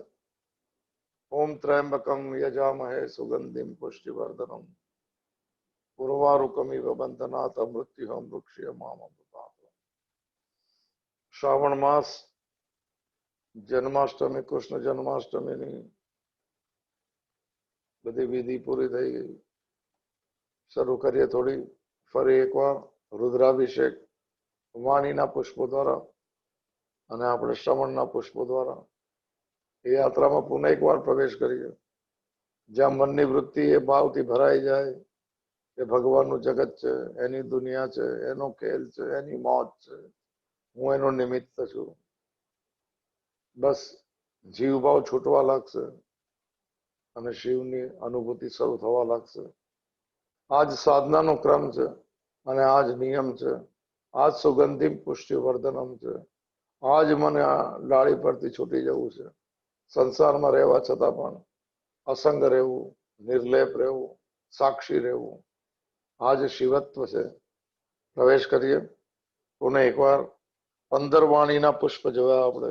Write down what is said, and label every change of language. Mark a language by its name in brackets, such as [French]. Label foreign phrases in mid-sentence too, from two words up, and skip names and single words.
[Sanskrit] ओम त्र्यंबकम यजामहे सुगंधिम पुष्टिवर्धनम उर्वारुकमिव बंधनात् मृत्युहं वृक्षयमामृतात्। [Gujarati] શ્રાવણ માસ જન્માષ્ટમી કૃષ્ણ જન્માષ્ટમી બધી વિધિ પૂરી થઈ ગઈ। શરૂ કરીએ થોડી ફરી એકવાર રુદ્રાભિષેક વાણીના પુષ્પો દ્વારા અને આપણે શ્રવણના પુષ્પો દ્વારા એ યાત્રામાં પુનઃ એકવાર પ્રવેશ કરીએ જ્યાં મનની વૃત્તિ એ ભાવથી ભરાઈ જાય કે ભગવાનનું જગત છે, એની દુનિયા છે, એનો ખેલ છે, એની મોજ છે, હું એનો નિમિત્ત છું। બસ જીવભાવ છૂટવા લાગશે અને શિવની અનુભૂતિ શરૂ થવા લાગશે। આજ સાધનાનો ક્રમ છે અને આજ નિયમ છે। आज [Sanskrit] सुगंधिम पुष्टिवर्धनम [Gujarati] છે। आज મને આ ડાળી પરથી છૂટી જવું છે। સંસારમાં રહેવા છતાં પણ અસંગ રહેવું, નિર્લેપ રહેવું, સાક્ષી રહેવું। આજ શિવત્વ છે પ્રવેશ કરીએ. પુનઃ એકવાર 15 વાણીના પુષ્પ જોયા આપણે.